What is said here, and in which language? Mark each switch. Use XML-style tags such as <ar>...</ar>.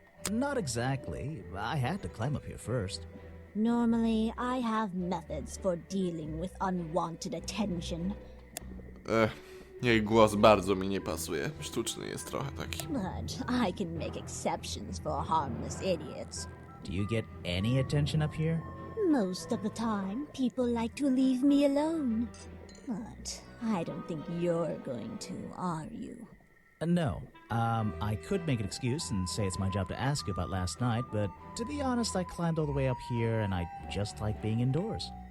<en>Not exactly. I had to climb up here first. Normally, I have methods for dealing with unwanted attention,</en> <pl>Jej głos bardzo mi nie pasuje. Sztuczny jest trochę taki.</pl> <en>but I can make exceptions for harmless idiots. Do you get any attention up here? Most of the time, people like to leave me alone. But I don't think you're going to, are you? No. I could make an excuse and say it's my job to ask you about last night, but to be honest, I climbed all the way up here and I just like being indoors.</en>